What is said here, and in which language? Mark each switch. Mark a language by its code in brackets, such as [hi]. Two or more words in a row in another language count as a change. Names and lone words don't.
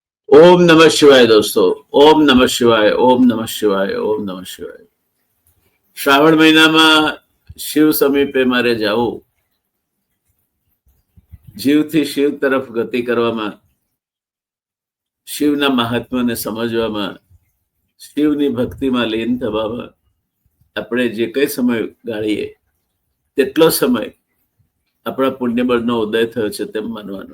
[sa] ओम नमः शिवाय दोस्तों। ओम नमः शिवाय, ओम नमः शिवाय, ओम नमः शिवाय। [gu] શ્રાવણ મહિનામાં શિવ સમીપે મારે જાવું, જીવથી શિવ તરફ ગતિ કરવામાં, શિવના મહાત્મ્યને સમજવામાં, શિવની ભક્તિમાં લીન થવામાં આપણે જે કંઈ સમય ગાળીએ તેટલો સમય આપણા પુણ્યબળનો ઉદય થયો છે તેમ માનવાનો.